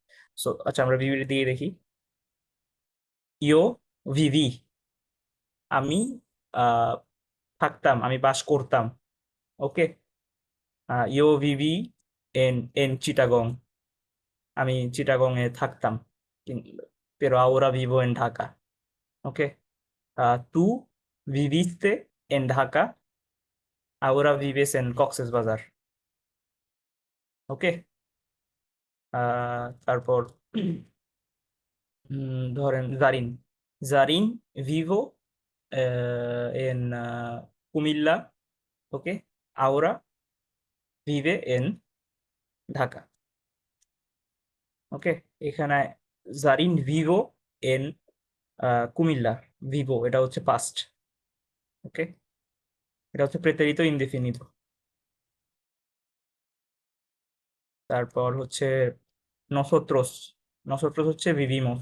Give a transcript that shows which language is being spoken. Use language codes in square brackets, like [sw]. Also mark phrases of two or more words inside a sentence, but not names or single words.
[bn] সো আচ্ছা, আমরা ভিভির দিয়ে দেখি। [es] yo viví, [bn] আমি আহ থাকতাম, আমি বাস করতাম। ওকে। [es] yo viví en en Chittagong, [bn] আমি চিটাগং এ থাকতাম। [es] pero ahora vivo en ঢাকা। ওকে। tú viviste en ঢাকা, ahora vives en কক্সেস বাজার। [bn] ওকে। তারপর ধরেন জারিন, জারিন [es] vivió en [bn] কুমিল্লা। ওকে, [es] ahora vive en ঢাকা। [bn] ওকে, এখানে জারিন [es] vivió en [bn] কুমিল্লা, ভিভো এটা হচ্ছে পাস্ট। ওকে, এটা হচ্ছে [es] pretérito indefinido. [bn] তারপর হচ্ছে নসোত্রোস, নসোত্রোস হচ্ছে ভিভিমোস।